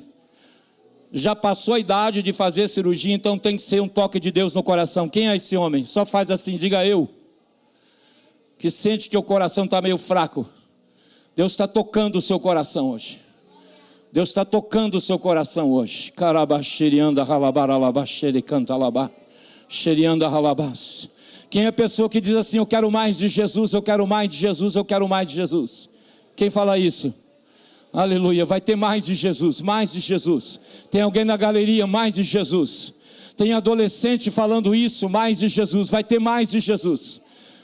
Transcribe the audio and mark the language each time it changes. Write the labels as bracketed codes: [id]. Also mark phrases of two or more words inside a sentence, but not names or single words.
[pt] Já passou a idade de fazer cirurgia, então tem que ser um toque de Deus no coração. Quem é esse homem? Só faz assim, diga eu. Que sente que o coração está meio fraco. Deus está tocando o seu coração hoje. Deus está tocando o seu coração hoje. Carabaxerianda ralabaralabaxeri cantalabá. Xerianda ralabás. Quem é a pessoa que diz assim: eu quero mais de Jesus, eu quero mais de Jesus, eu quero mais de Jesus? Quem fala isso? Aleluia, vai ter mais de Jesus, mais de Jesus. Tem alguém na galeria, mais de Jesus. Tem adolescente falando isso, mais de Jesus, vai ter mais de Jesus.